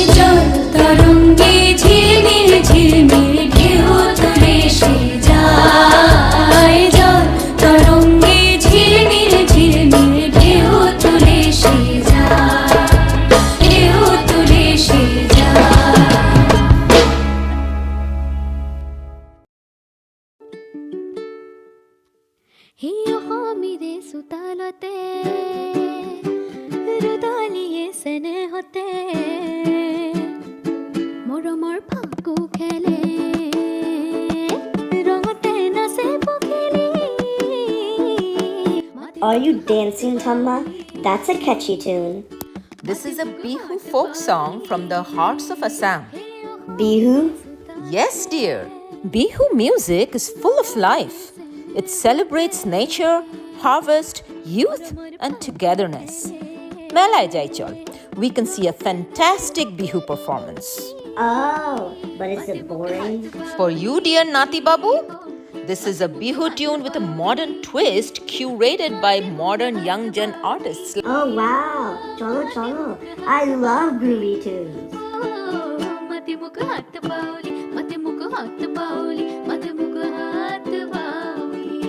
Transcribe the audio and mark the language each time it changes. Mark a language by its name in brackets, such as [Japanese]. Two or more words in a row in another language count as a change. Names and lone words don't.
[Bangla] জল তরঙ্গে ঝিলমিল ঝিলমিল ঢেউ তুলে সে যায়, জল তরঙ্গে ঝিলমিল ঝিলমিল ঢেউ তুলে সে যায়, ঢেউ তুলে সে যায়। [Assamese] হিয়মিৰে চোতালতে ৰুদলিয়ে চেনেহতে মৰমৰ ফাকু খেলে, ৰঙতে নাচে পখিলী। [English] Are you dancing, Thamma? That's a catchy tune. This is a Bihu folk song from the hearts of Assam. Bihu? Yes, dear. Bihu music is full of life. It celebrates nature, harvest, youth, and togetherness. [Assamese] মেলাই যাই চল, [English] we can see a fantastic Bihu performance. Oh, but is it boring? For you, dear Nati Babu, this is a Bihu tune with a modern twist curated by modern young gen artists. Oh, wow. [Bangla] চলো, চলো. [English] I love groovy tunes. मते मुख हाथ बाउली, मते मुख हाथ बाउली, मते मुख हाथ बाउली।